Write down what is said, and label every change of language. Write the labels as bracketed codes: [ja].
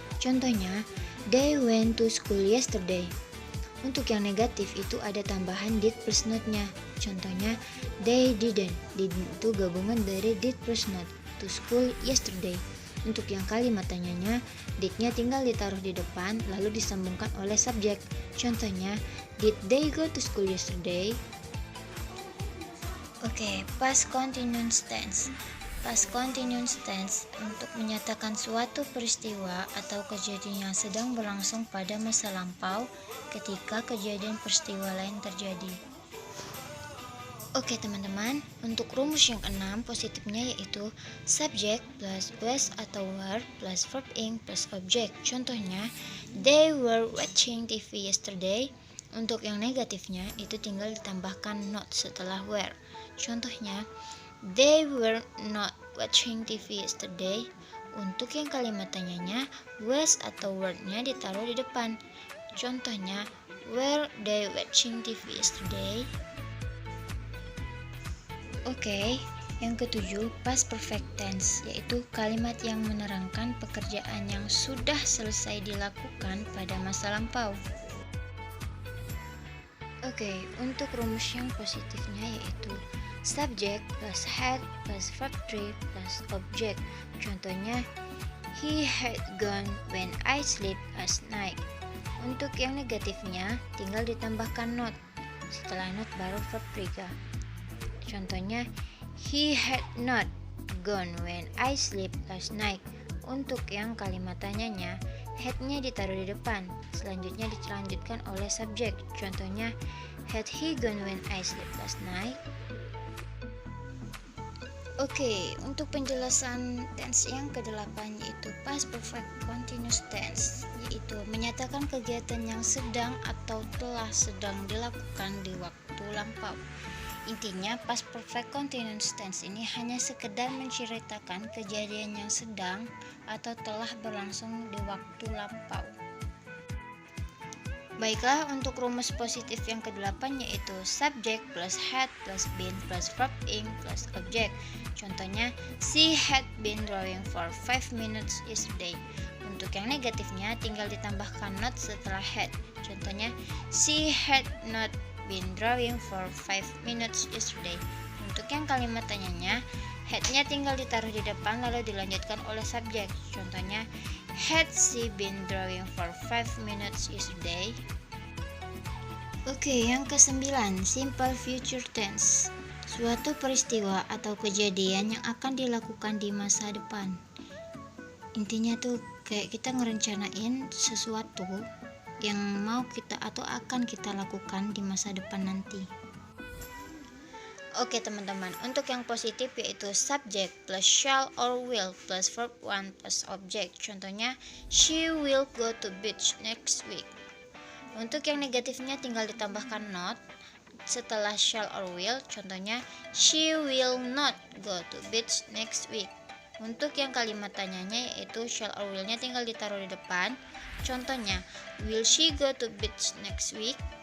[id] Contohnya, [en] they went to school yesterday. [id] Untuk yang negatif itu ada tambahan did plus not-nya. Contohnya, [en] they didn't. [id] Did itu gabungan dari did plus not, [en] to school yesterday. [id] Untuk yang kalimat tanyanya, did-nya tinggal ditaruh di depan lalu disambungkan oleh subjek. [en] Contohnya, did they go to school yesterday? Oke, past continuous tense. [id] Past continuous tense untuk menyatakan suatu peristiwa atau kejadian yang sedang berlangsung pada masa lampau ketika kejadian peristiwa lain terjadi. Oke teman-teman, untuk rumus yang keenam positifnya yaitu subject plus was atau were plus verb ing plus object. [en] Contohnya, they were watching TV yesterday. [id] Untuk yang negatifnya itu tinggal ditambahkan not setelah were. [en] Contohnya, they were not watching TV yesterday. [id] Untuk yang kalimat tanyanya, was atau were-nya ditaruh di depan. [en] Contohnya, were they watching TV yesterday? [id] Oke, yang ketujuh past perfect tense, yaitu kalimat yang menerangkan pekerjaan yang sudah selesai dilakukan pada masa lampau. Oke, untuk rumus yang positifnya yaitu subject plus had plus verb 3 plus object. [en] Contohnya, he had gone when I slept last night. [id] Untuk yang negatifnya tinggal ditambahkan not. Setelah not baru verb 3. [en] Contohnya, he had not gone when I slept last night. [id] Untuk yang kalimat tanyanya, had-nya ditaruh di depan. Selanjutnya dilanjutkan oleh subjek. [en] Contohnya, had he gone when I slept last night? [id] Oke, untuk penjelasan tense yang ke-8 yaitu past perfect continuous tense, yaitu menyatakan kegiatan yang sedang atau telah sedang dilakukan di waktu lampau. Intinya, past perfect continuous tense ini hanya sekedar menceritakan kejadian yang sedang atau telah berlangsung di waktu lampau. Baiklah, untuk rumus positif yang ke-8 yaitu subject plus had plus been plus verb ing plus object. [en] Contohnya, she had been drawing for 5 minutes yesterday. [id] Untuk yang negatifnya tinggal ditambahkan not setelah had. [en] Contohnya, she had not been drawing for 5 minutes yesterday. [id] Untuk yang kalimat tanyanya, had-nya tinggal ditaruh di depan lalu dilanjutkan oleh subjek. [en] Contohnya, had she been drawing for 5 minutes yesterday? [id] Oke, yang ke-9, simple future tense. Suatu peristiwa atau kejadian yang akan dilakukan di masa depan. Intinya tuh kayak kita ngerencanain sesuatu yang mau kita atau akan kita lakukan di masa depan nanti. Oke teman-teman, untuk yang positif yaitu subject plus shall or will plus verb 1 plus object. [en] Contohnya, she will go to beach next week. [id] Untuk yang negatifnya tinggal ditambahkan not setelah shall or will. [en] Contohnya, she will not go to beach next week. [id] Untuk yang kalimat tanyanya yaitu shall or will-nya tinggal ditaruh di depan. [en] Contohnya, will she go to beach next week?